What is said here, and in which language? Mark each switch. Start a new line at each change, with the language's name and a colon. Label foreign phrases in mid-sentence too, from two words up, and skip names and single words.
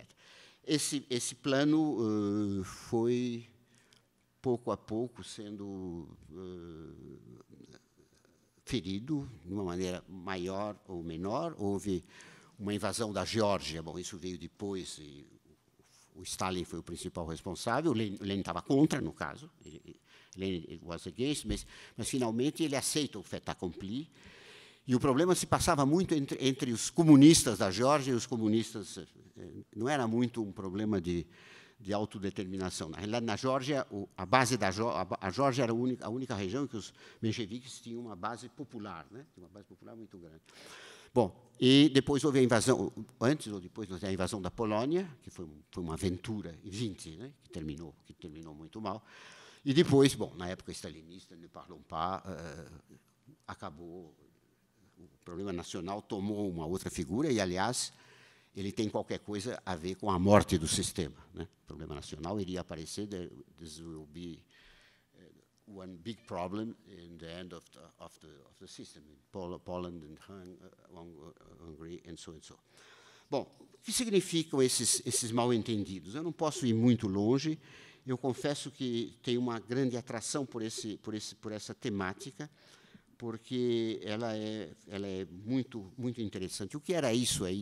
Portuguese: Esse plano foi, pouco a pouco, sendo ferido de uma maneira maior ou menor. Houve uma invasão da Geórgia. Bom, isso veio depois, e o Stalin foi o principal responsável. O Lenin estava contra, no caso.
English: Lenin was against,
Portuguese: mas finalmente ele aceita o
French: fait accompli.
Portuguese: E o problema se passava muito entre os comunistas da Geórgia e os comunistas. Não era muito um problema de autodeterminação. Na realidade, na Geórgia, a Geórgia era a única região em que os mencheviques tinham uma base popular, né? Uma base popular muito grande. Bom, e depois houve a invasão, antes ou depois houve a invasão da Polônia, que foi uma aventura em 20, né? que terminou muito mal. E depois, bom, na época stalinista,
French: ne parlons pas,
Portuguese: acabou. O problema nacional tomou uma outra figura e, aliás, ele tem qualquer coisa a ver com a morte do sistema, né? O problema nacional iria aparecer,
English: this will be one big problem in the end of the system, in Poland and Hungary and so.
Portuguese: Bom, o que significam esses mal-entendidos? Eu não posso ir muito longe. Eu confesso que tenho uma grande atração por essa temática, porque ela é muito, muito interessante. O que era isso aí?